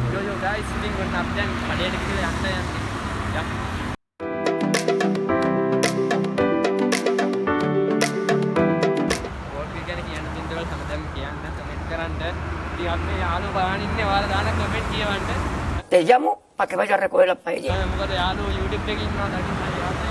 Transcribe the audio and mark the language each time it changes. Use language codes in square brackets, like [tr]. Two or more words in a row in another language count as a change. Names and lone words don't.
[si] යෝ ගයිස් ඉතින් ඔන්න අපි දැන් කඩේට ගිහලා යන්න යන්නේ යක් ඉතින් අපි යාළුවෝ බලන් ඉන්නේ ඔයාලා දාන කමෙන්ට් කියවන්න. [es] Te llamo para que vaya a recoger las paellas. [si] මොකද යාළුවෝ YouTube එකේ ඉන්නවා දකින්න යාළුවෝ.